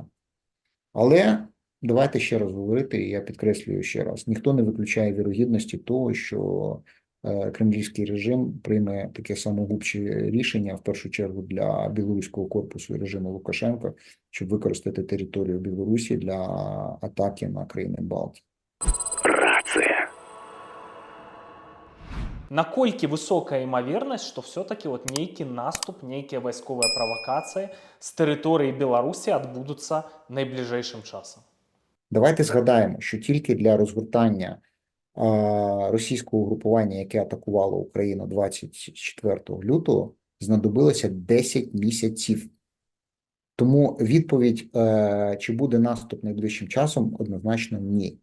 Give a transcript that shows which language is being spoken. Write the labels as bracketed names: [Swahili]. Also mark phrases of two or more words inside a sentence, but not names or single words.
[Ukrainian] Але давайте ще раз говорити, і я підкреслюю ще раз, ніхто не виключає вірогідності того, що кремлівський режим прийме таке самогубче рішення, в першу чергу для білоруського корпусу і режиму Лукашенка, щоб використати територію Білорусі для атаки на країни Балтії. Рация. [Belarusian] Наколькі высокая імавернасць, што [Russian] все-таки вот [Belarusian] нейкі наступ, нейкія вайсковыя правакацыі з тэрыторыі Беларусі адбудуцца найбліжэйшым часам? [Ukrainian] Давайте згадаємо, що тільки для розгортання російського угрупування, яке атакувало Україну 24 лютого, знадобилося 10 місяців. Тому відповідь, чи буде наступ найближчим часом, однозначно ні.